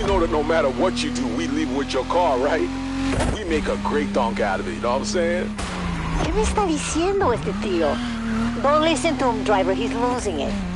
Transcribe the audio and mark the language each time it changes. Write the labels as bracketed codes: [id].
[en] No matter what you do, we leave with your car, right? We make a great donk out of it, you know what I'm saying? [es] ¿Qué me está diciendo este tío? [en] Don't listen to him, driver. He's losing it.